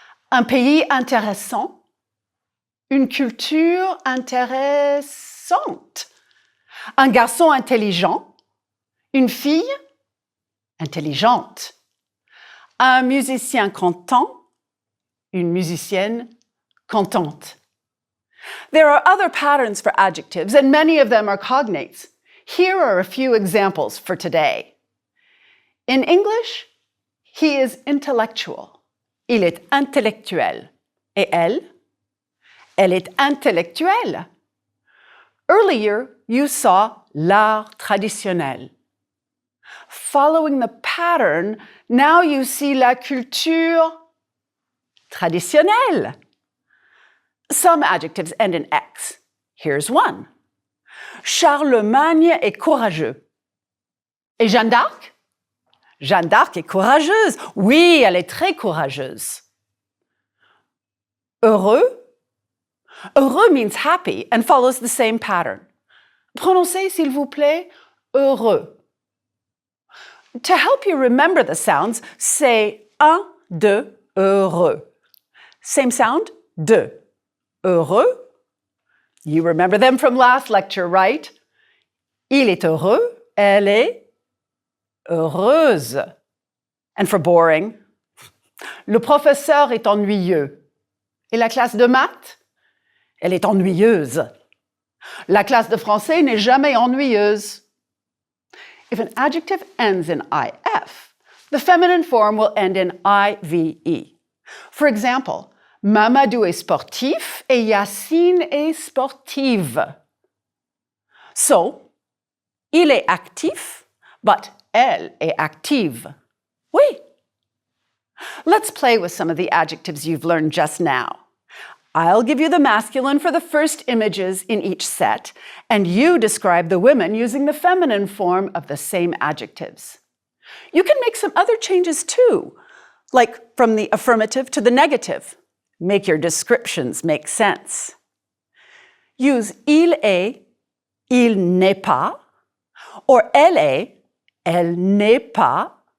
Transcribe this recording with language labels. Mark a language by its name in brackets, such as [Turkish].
[French] Un pays intéressant, une culture intéressante. Un garçon intelligent, une fille intelligente. Un musicien content, une musicienne contente. [English] There are other patterns for adjectives, and many of them are cognates. Here are a few examples for today. In English, he is intellectual. [French] Il est intellectuel. Et elle? Elle est intellectuelle. [English] Earlier, you saw [French] l'art traditionnel. [English] Following the pattern, now you see [French] la culture traditionnelle. [English] Some adjectives end in X. Here's one. [French] Charlemagne est courageux. Et Jeanne d'Arc? Jeanne d'Arc est courageuse. Oui, elle est très courageuse. Heureux? [English] Heureux means happy and follows the same pattern. [French] Prononcez, s'il vous plaît, heureux. [English] To help you remember the sounds, say [French] un, deux, heureux. [English] Same sound, [French] deux. Heureux. [English] You remember them from last lecture, right? [French] Il est heureux. Elle est heureuse. [English] And for boring, [French] le professeur est ennuyeux. Et la classe de maths? Elle est ennuyeuse. La classe de français n'est jamais ennuyeuse. [English] If an adjective ends in IF, the feminine form will end in IVE. For example, [French] Mamadou est sportif et Yacine est sportive. So, il est actif, but elle est active. Oui. [English] Let's play with some of the adjectives you've learned just now. I'll give you the masculine for the first images in each set, and you describe the women using the feminine form of the same adjectives. You can make some other changes too, like from the affirmative to the negative. Make your descriptions make sense. [French] Use il est, il n'est pas, or elle est, elle n'est pas.